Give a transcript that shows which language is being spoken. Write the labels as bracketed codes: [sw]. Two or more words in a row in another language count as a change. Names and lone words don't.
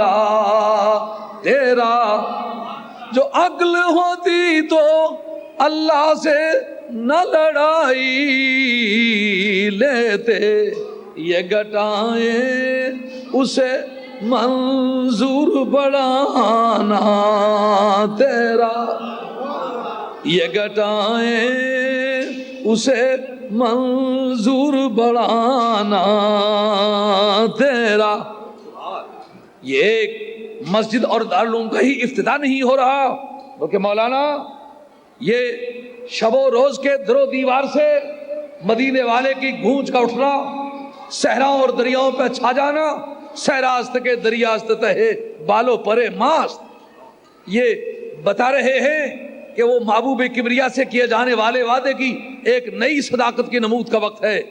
[ur] تیرا جو عقل ہوتی تو اللہ سے نہ لڑائی لیتے، یہ گھٹائیں اسے منظور بڑھانا تیرا، یہ گھٹائیں اسے منظور بڑھانا تیرا. یہ ایک مسجد اور دارالعلوم کا ہی افتتاح نہیں ہو رہا، بلکہ مولانا یہ شب و روز کے در و دیوار سے مدینے والے کی گونج کا اٹھنا، صحراؤں اور دریاؤں پہ چھا جانا، [fa] صحراست کے دریاست تہے بالو پرے ماست، [ur] یہ بتا رہے ہیں کہ وہ محبوب کبریا سے کیے جانے والے وعدے کی ایک نئی صداقت کی نمود کا وقت ہے.